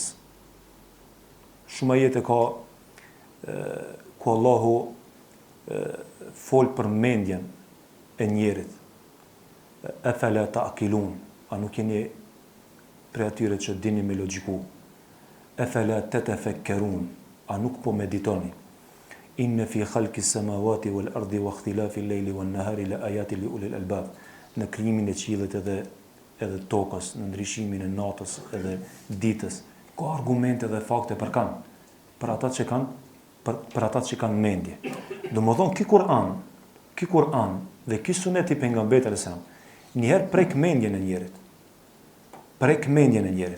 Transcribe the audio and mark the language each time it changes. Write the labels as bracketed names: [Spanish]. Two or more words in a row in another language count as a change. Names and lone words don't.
[Albanian] Shumë ajete ka ku Allahu fol për mendjen e njerit. [Arabic] أفلا تعقلون, [Albanian] a nuk jeni prej atyre që dini me logjiku. [Arabic] أفلا تتفكرون, [Albanian] a nuk po meditoni. [Arabic] إن في خلق السماوات والأرض واختلاف الليل والنهار لآيات لأولي الألباب. [Albanian] Në krijimin e qiellit edhe tokës, në ndryshimin e natës edhe ditës, ka argumente dhe fakte për kanë, për ata që kanë mendje. Domethënë ky Kur'an dhe ky sunet i pejgamberit [Arabic] صلى الله عليه وسلم [Albanian] njëherë prek mendjen e njerit.